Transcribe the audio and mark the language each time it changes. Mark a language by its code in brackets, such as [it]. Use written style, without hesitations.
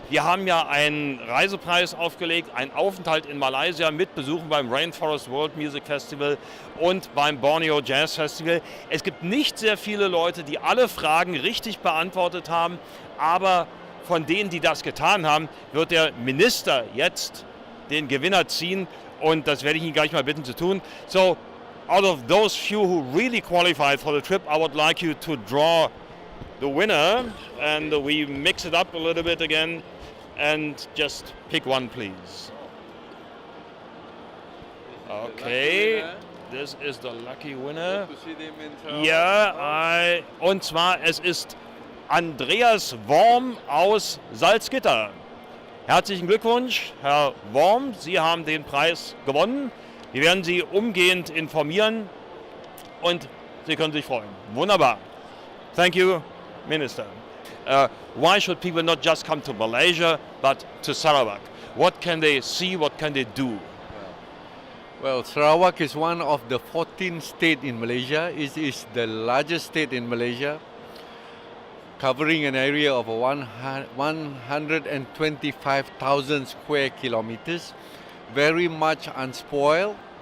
[de] Wir haben ja einen Reisepreis aufgelegt, einen Aufenthalt in Malaysia mit Besuchen beim Rainforest World Music Festival und beim Borneo Jazz Festival. Es gibt nicht sehr viele Leute, die alle Fragen richtig beantwortet haben, aber von denen, die das getan haben, wird der Minister jetzt den Gewinner ziehen und das werde ich ihn gleich mal bitten zu tun. [en] So, out of those few who really qualified for the trip, I would like you to draw the winner and we mix it up a little bit again and just pick one, please. Okay, this is the lucky winner. [de] Ja, und zwar es ist Andreas Worm aus Salzgitter. Herzlichen Glückwunsch, Herr Worm, Sie haben den Preis gewonnen. Wir werden Sie umgehend informieren und Sie können sich freuen. Wunderbar. [en] Thank you, Minister. Why should people not just come to Malaysia, but to Sarawak? What can they see, what can they do? Well, Sarawak is one of the 14 states in Malaysia. It is the largest state in Malaysia, covering an area of 125,000 square kilometers, very much unspoiled.